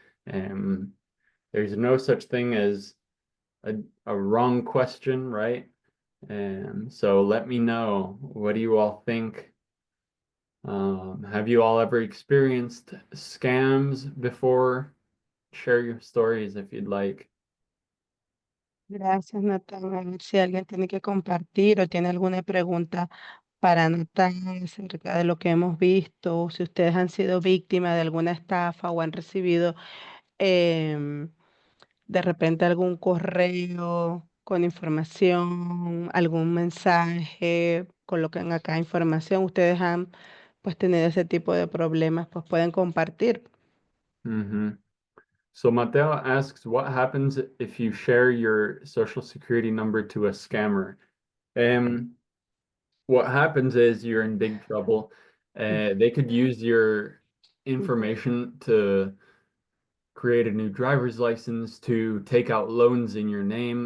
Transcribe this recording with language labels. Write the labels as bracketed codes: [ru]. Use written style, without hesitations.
[en] There's no such thing as a wrong question, right? So let me know, what do you all think? Have you all ever experienced scams before? Share your stories if you'd like. [es] Gracias, Natán. A ver si alguien tiene que compartir o tiene alguna pregunta para Natán acerca de lo que hemos visto, o si ustedes han sido víctimas de alguna estafa o han recibido em, de repente algún correo con información, algún mensaje, coloquen acá información. Ustedes han pues tenido ese tipo de problemas, pues pueden compartir. [en] So Mateo asks, what happens if you share your social security number to a scammer? What happens is you're in big trouble. They could use your information to create a new driver's license, to take out loans in your name.